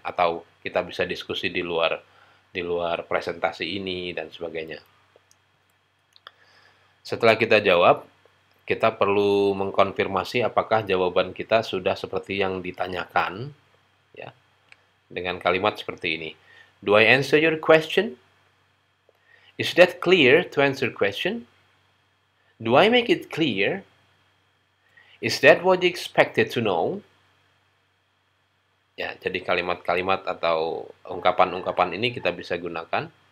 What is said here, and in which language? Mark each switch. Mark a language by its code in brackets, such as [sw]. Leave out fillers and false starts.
[id] Atau kita bisa diskusi di luar presentasi ini dan sebagainya. Setelah kita jawab, kita perlu mengkonfirmasi apakah jawaban kita sudah seperti yang ditanyakan, ya, dengan kalimat seperti ini. [en] Do I answer your question? Is that clear to answer question? Do I make it clear? Is that what you expected to know? [id] Ya, jadi kalimat-kalimat atau ungkapan-ungkapan ini kita bisa gunakan.